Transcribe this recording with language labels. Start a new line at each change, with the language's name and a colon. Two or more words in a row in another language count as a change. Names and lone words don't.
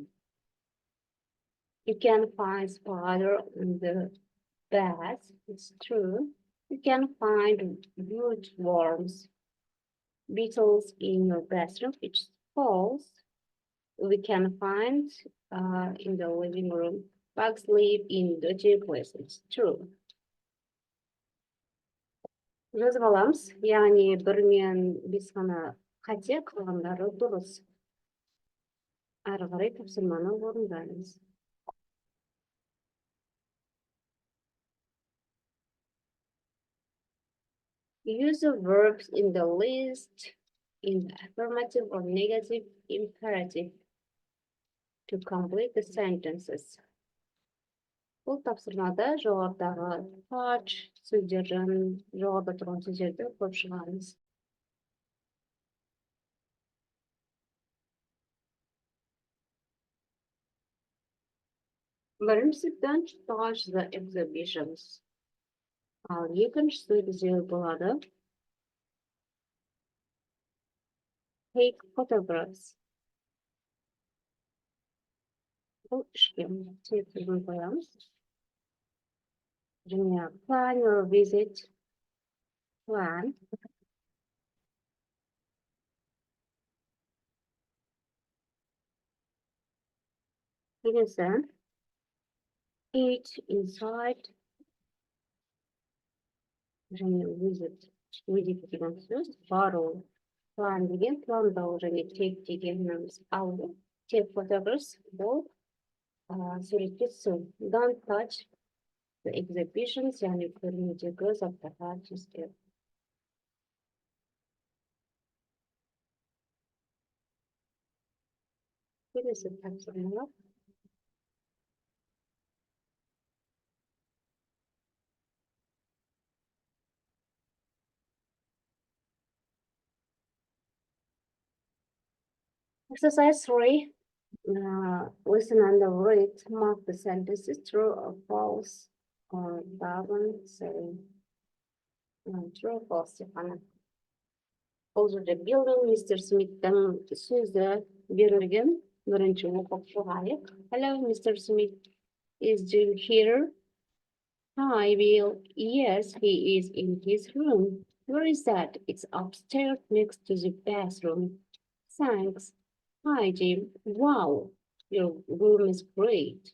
English: You can find spider in the bath. It's true. You can find wood worms, beetles in your bathroom. It's false. We can find in the living room. Bugs live in dirty places. It's true.
Kazakh: Жазып аламыз, яғни 1 мен 5 ғана қате, қалғандары дұрыс. Ары қарай тапсырманы орындаймыз.
English: Use the verbs in the list in affirmative or negative imperative to complete the sentences.
Kazakh: Бұл тапсырмада жоғарыдағы touch сөздерін, жоғарыда тұрған сөздерді көп шығарамыз.
English: Біріншіден touch the exhibitions.
Kazakh: Ал екіншісі бізде болады
English: take photographs.
Kazakh: Бұл үшке тегін қоямыз.
English: Және plan your visit. Plan. Келесі eat inside.
Kazakh: Және visit деген сөз бару. Plan деген пландау және take дегеніміз алу.
English: Take photographs
Kazakh: бұл суретке түсу.
English: Don't touch the exhibitions,
Kazakh: яғни көрмедегі заттарға тиіспеу. Келесі тапсырмалар.
English: Exercise 3. Listen and read. Mark the sentences true or false. Or doesn't say true or false.
Kazakh: Бұл жерде Биллдің мистер Смиттің сөзі берілген. Бірінші оқып шығайық.
English: Hello, Mr. Smith. Is Jim here? Hi, Bill. Yes, he is in his room. Where is that? It's upstairs next to the bathroom. Thanks. Hi, Jim. Wow, your room is great.